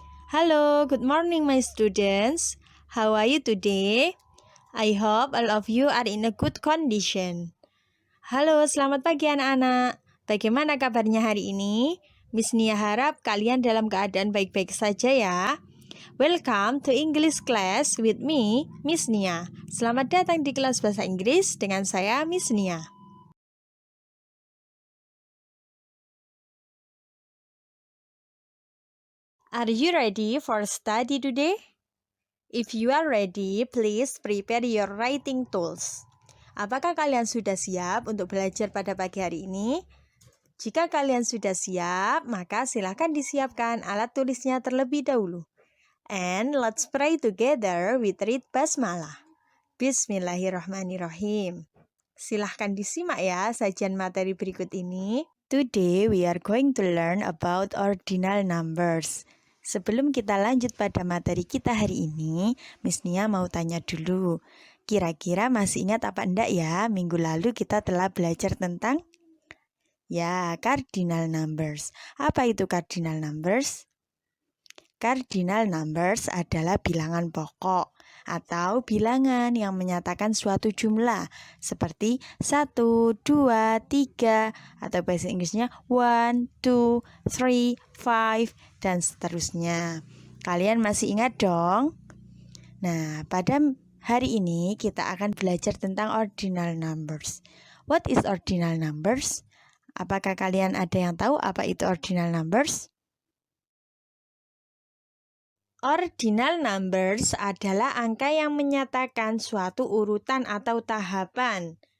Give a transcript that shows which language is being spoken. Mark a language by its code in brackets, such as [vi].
[en] Hello, good morning my students. How are you today? I hope all of you are in a good condition. [id] Halo, selamat pagi anak-anak. Bagaimana kabarnya hari ini? Miss Nia harap kalian dalam keadaan baik-baik saja ya. [en] Welcome to English class with me, Miss Nia. [id] Selamat datang di kelas bahasa Inggris dengan saya, Miss Nia. [en] Are you ready for study today? If you are ready, please prepare your writing tools. [id] Apakah kalian sudah siap untuk belajar pada pagi hari ini? Jika kalian sudah siap, maka silakan disiapkan alat tulisnya terlebih dahulu. [en] And let's pray together with read basmalah. [id] Bismillahirrahmanirrahim. Silahkan disimak ya sajian materi berikut ini. [en] Today we are going to learn about ordinal numbers. [id] Sebelum kita lanjut pada materi kita hari ini, Miss Nia mau tanya dulu. Kira-kira masih ingat apa enggak ya? Minggu lalu kita telah belajar tentang cardinal numbers. Apa itu cardinal numbers? Cardinal numbers adalah bilangan pokok atau bilangan yang menyatakan suatu jumlah seperti 1, 2, 3 atau bahasa Inggrisnya 1, 2, 3, 5 dan seterusnya. Kalian masih ingat dong? Nah, pada hari ini kita akan belajar tentang ordinal numbers. [en] What is ordinal numbers? [id] Apakah kalian ada yang tahu apa itu ordinal numbers? Ordinal numbers adalah angka yang menyatakan suatu urutan atau tahapan.